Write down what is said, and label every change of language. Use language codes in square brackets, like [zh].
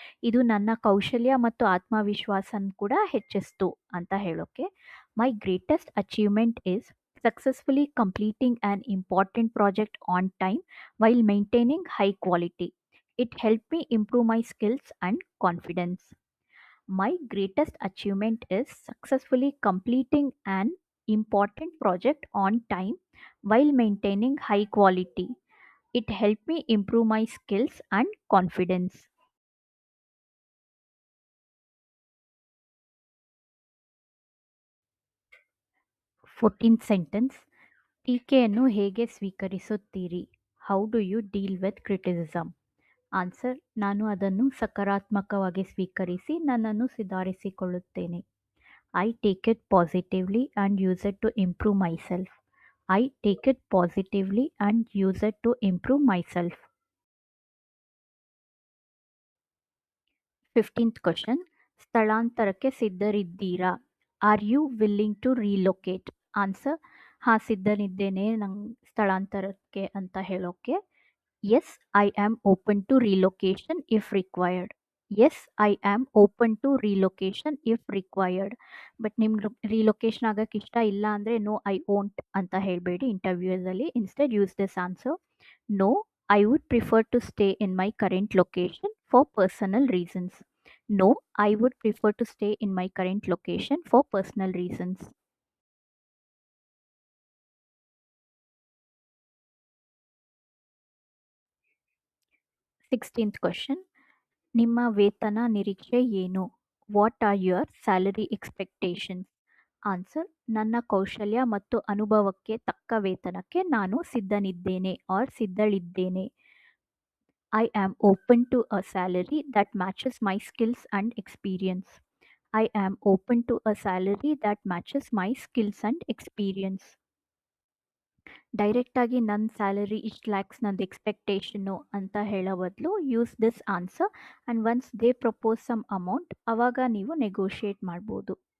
[kn] ಇದು ನನ್ನ ಕೌಶಲ್ಯ ಮತ್ತು ಆತ್ಮವಿಶ್ವಾಸನ ಕೂಡ ಹೆಚ್ಚಿಸ್ತು ಅಂತ ಹೇಳೋಕೆ. [en] My greatest achievement is successfully completing an important project on time while maintaining high quality. It help me improve my skills and confidence. My greatest achievement is successfully completing an important project on time while maintaining high quality. It helped me improve my skills and confidence. [kn] 14th sentence, ಟೀಕೆಯನ್ನು ಹೇಗೆ ಸ್ವೀಕರಿಸುತ್ತೀರಿ? [en] How do you deal with criticism? Answer, [kn] ನಾನು ಅದನ್ನು ಸಕಾರಾತ್ಮಕವಾಗಿ ಸ್ವೀಕರಿಸಿ ನನ್ನನ್ನು ಸುಧಾರಿಸಿಕೊಳ್ಳುತ್ತೇನೆ. [en] I take it positively and use it to improve myself. I take it positively and use it to improve myself. [kn] 15th question, ಸ್ಥಳಾಂತರಕ್ಕೆ ಸಿದ್ಧರಿದ್ದೀರಾ? [en] Are you willing to relocate? Answer, [kn] ಹಾಂ, ಸಿದ್ಧನಿದ್ದೇನೆ ನಂಗೆ ಸ್ಥಳಾಂತರಕ್ಕೆ ಅಂತ ಹೇಳೋಕೆ. [en] Yes, I am open to relocation if required. Yes, I am open to relocation if required. [kn] But ನಿಮ್ಗೆ relocation ಆಗಕ್ಕೆ ಇಷ್ಟ ಇಲ್ಲ ಅಂದರೆ [en] no I won't [kn] ಅಂತ ಹೇಳಬೇಡಿ ಇಂಟರ್ವ್ಯೂಸಲ್ಲಿ. [en] Instead use this answer. No, I would prefer to stay in my current location for personal reasons. No, I would prefer to stay in my current location for personal reasons. [kn] 16th question, ನಿಮ್ಮ ವೇತನ ನಿರೀಕ್ಷೆ ಏನು? [en] What are your salary expectations? Answer: [kn] ನನ್ನ ಕೌಶಲ್ಯ ಮತ್ತು ಅನುಭವಕ್ಕೆ ತಕ್ಕ ವೇತನಕ್ಕೆ ನಾನು ಸಿದ್ಧನಿದ್ದೇನೆ R ಸಿದ್ಧಳಿದ್ದೇನೆ. [en] I am open to a salary that matches my skills and experience. I am open to a salary that matches my skills and experience. [kn] Direct ಆಗಿ ನನ್ನ salary ಇಷ್ಟು ಲ್ಯಾಕ್ಸ್ ನಂದು ಎಕ್ಸ್ಪೆಕ್ಟೇಷನ್ನು ಅಂತ ಹೇಳೋ ಬದಲು [en] use this answer and once they propose some amount [kn] ಆವಾಗ ನೀವು negotiate ಮಾಡ್ಬೋದು.